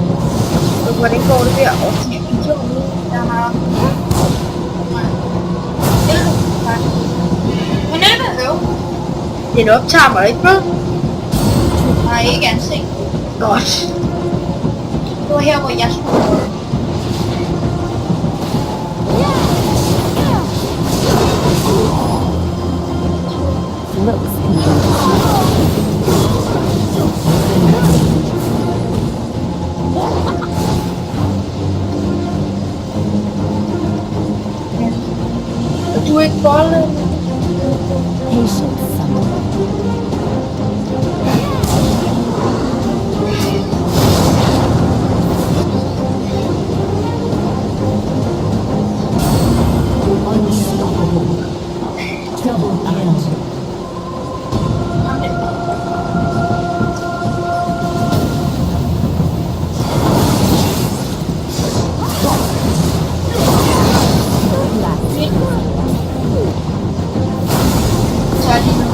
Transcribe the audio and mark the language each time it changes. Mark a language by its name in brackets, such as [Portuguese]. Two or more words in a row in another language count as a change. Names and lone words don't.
[Danish] Så hvordan går det der? Og Jeg har... Nej. 11, faktisk. Men 11 øv. den optager mig ikke, bro. Nej, ikke ansigt. Godt. Det var her, hvor jeg skulle. [English] Looks can be deceiving. [Danish] Og du er ikke bolden. [English] Patience, someone. Unstoppable. Double kill. [Danish] Så er det nu.